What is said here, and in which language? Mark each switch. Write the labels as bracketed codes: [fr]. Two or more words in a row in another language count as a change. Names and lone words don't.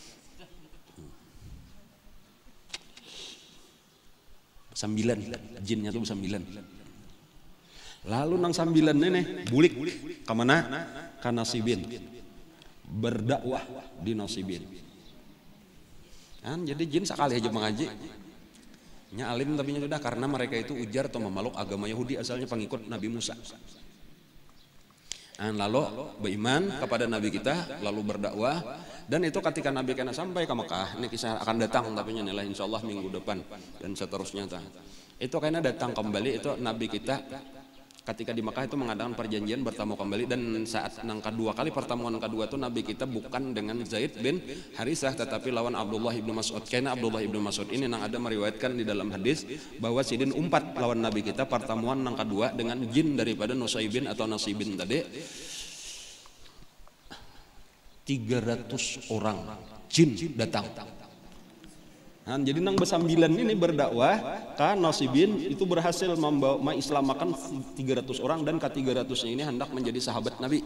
[bjn] Sambilan, jinnya tuh sambilan. Lalu nang sambilan ini bulik kemana? [id] Ke Nasibin, berdakwah di Nasibin. Kan jadi jin sekali aja mengaji. Nya alim tapi sudah karena mereka itu ujar atau memeluk agama Yahudi asalnya pengikut Nabi Musa. Lalu beriman kepada Nabi kita, lalu berdakwah, dan itu ketika Nabi kena sampai ke Mekah, ini kisah akan datang tapi nilai [ar] إن شاء الله [id] minggu depan dan seterusnya. Itu karena datang kembali itu Nabi kita ketika di Mekah itu mengadakan perjanjian bertemu kembali, dan saat nang kedua kali pertemuan kedua tuh Nabi kita bukan dengan Zaid bin Harisah tetapi lawan Abdullah ibnu Mas'ud. Karena Abdullah ibnu Mas'ud ini nang ada meriwayatkan di dalam hadis bahwa sidin umpat lawan Nabi kita pertemuan nang kedua dengan jin daripada Nusaybin atau Nasibin tadi. 300 orang jin datang. Nah, jadi nang besambilan ini berdakwah kan Nasibin itu berhasil membawa mengislamkan 300 orang, dan ke-300-nya ini hendak menjadi sahabat Nabi.